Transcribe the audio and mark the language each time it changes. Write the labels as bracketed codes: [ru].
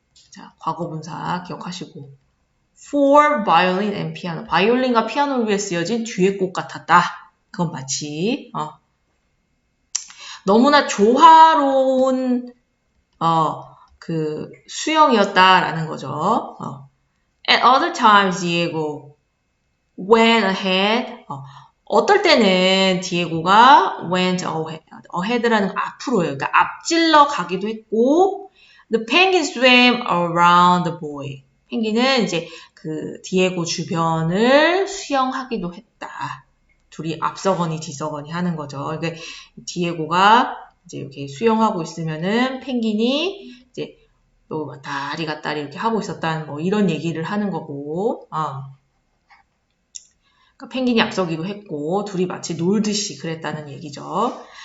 [ko] 자, 과거분사 기억하시고. [en] for violin and piano. [ko] 바이올린과 피아노를 위해 쓰여진 듀엣곡 같았다. 그건 마치 너무나 조화로운 그 수영이었다라는 거죠. [en] At other times, Diego went ahead. [ko] 어떨 때는 디에고가 went ahead 라는 거 앞으로예요. [en] 그러니까 앞질러 가기도 했고, the penguin swam around the boy. [ko] 펭귄은 이제 그 디에고 주변을 수영하기도 했다. 둘이 앞서거니 뒤서거니 하는 거죠. 그러니까 디에고가 이제 이렇게 수영하고 있으면은 펭귄이 이제 또 다리 갔다리 이렇게 하고 있었다는 뭐 이런 얘기를 하는 거고, 그러니까 펭귄이 앞서기도 했고 둘이 마치 놀듯이 그랬다는 얘기죠.